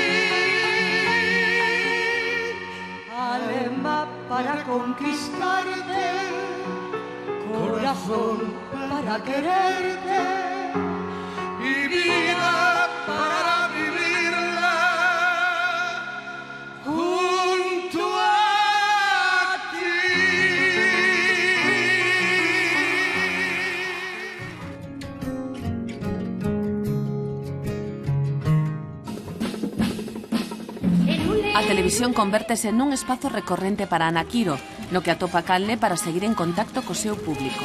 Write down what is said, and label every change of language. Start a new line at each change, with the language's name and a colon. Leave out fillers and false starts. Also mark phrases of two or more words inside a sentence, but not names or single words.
Spanish: Alma para conquistarte, corazón para quererte y vida para vivirla junto a ti.
Galician: A televisión convértese nun espazo recorrente para Ana Quiro, no que atopa canle para seguir en contacto co seu público.